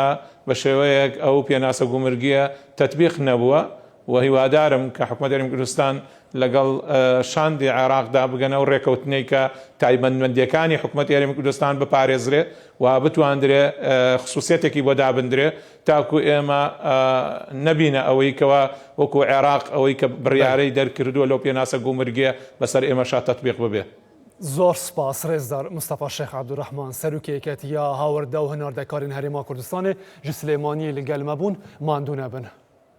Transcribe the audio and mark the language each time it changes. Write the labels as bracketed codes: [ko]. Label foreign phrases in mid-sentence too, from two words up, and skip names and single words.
[ckb] بە شێوەیەک ئەو پێناسە گومرگیە تەطبیق نەبووە و هیوادارم کە حکوومەتی هەرێمی کوردستان لەگەڵ شاندی عێراقدا بگەنە و ڕێکەوتنەی کە تایبەتمەندیەکانی حکوومەتی هەرێمی کوردستان بپارێزرێ و بتواندرێ خصوصیەتێکی بۆ دابدرێ تاکو ئێمە نەبینە ئەوەی کەوە وەکو عێراق ئەوەی کە بڕیارەی دەرکردووە لەو پێناسە گومرگیە بەسەر ئێمەشا تەطبیق ببێ. زۆر سپاس ڕێزدار مستەفا شێخ عەبدوڕەحمان سەرۆکی یەکێتیە هاوردە و هەناردەکارین [ku] هەرێما کوردستانê ji Silêmaniyê li gel me bûn ماندوو nebin.